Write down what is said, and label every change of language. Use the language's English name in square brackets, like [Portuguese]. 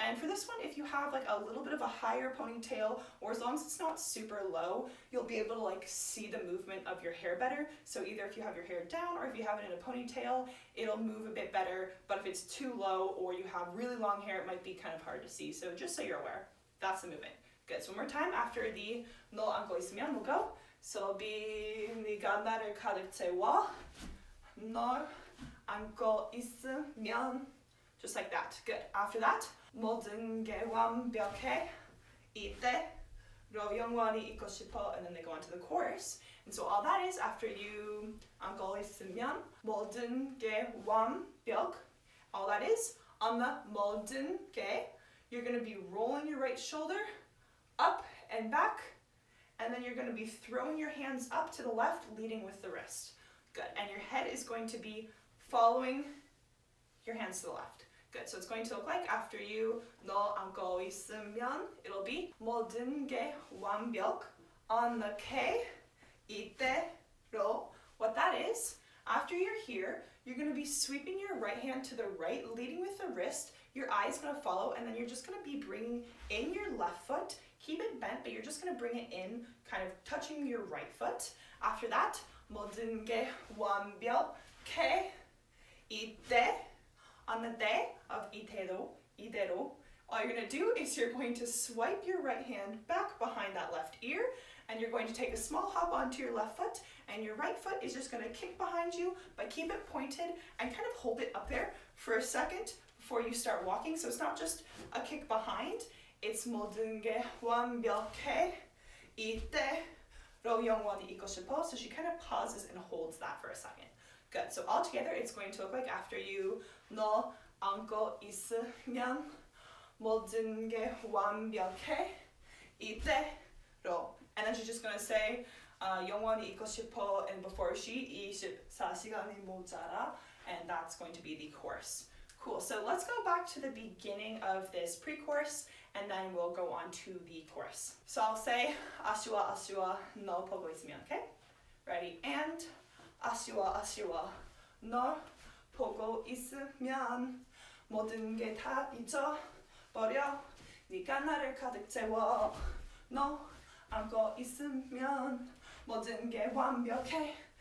[English] And for this one, if you have like a little bit of a higher ponytail, or as long as it's not super low, you'll be able to like see the movement of your hair better. So either if you have your hair down or if you have it in a ponytail, it'll move a bit better. But if it's too low or you have really long hair, it might be kind of hard to see. So just so you're aware, that's the movement. Good. So one more time after the [Korean] 너 안고 있으면, [English] we'll go. So it'll be [Korean] 네가 나를 가득 채워. 널 안고 있으면. [English] Just like that. Good. [Korean] After that, 모든 게 완벽해. 이때로 영원히 있고 싶어. [English] And then they go on to the chorus. And so all that is after you [Korean] 안고 있으면 모든 게 완벽. [English] All that is on the [Korean] 모든 게, [English] you're going to be rolling your right shoulder up and back, and then you're going to be throwing your hands up to the left, leading with the wrist. Good. And your head is going to be following your hands to the left. Good. So it's going to look like after you [Korean] 너 안고 있으면, [English] it'll be [Korean] 모든 게 완벽. [English] On the K, [Korean] 이때로. [English] What that is, after you're here, you're going to be sweeping your right hand to the right, leading with the wrist. Your eye is going to follow, and then you're just going to be bringing in your left foot. Keep it bent, but you're just going to bring it in, kind of touching your right foot. After that, [Korean] 모든 게 완벽해. 이때. [English] On the 때 of 이대로, all you're going to do is you're going to swipe your right hand back behind that left ear, and you're going to take a small hop onto your left foot, and your right foot is just going to kick behind you, but keep it pointed and kind of hold it up there for a second before you start walking. So it's not just a kick behind, it's [Korean] 모든 게 완벽해. 이때로 영원히 있고 싶어. [English] So she kind of pauses and holds that for a second. Good. So all together, it's going to look like after you [Korean] 너 안고 있으면 모든 게 완벽해. 이때로. [English] And then she's just going to say [Korean] 영원히 있고 싶어, [English] and before she [Korean] 24시간이 모자라, [English] and that's going to be the chorus. Cool. So let's go back to the beginning of this pre-chorus, and then we'll go on to the chorus. So I'll say [Korean] 아쉬워 너 보고 있으면, [English] okay? Ready? And [Korean] 아쉬워 너 보고 있으면 모든 게 다 잊어버려. 네가 나를 가득 채워. 너 안고 있으면 모든 게 완벽해.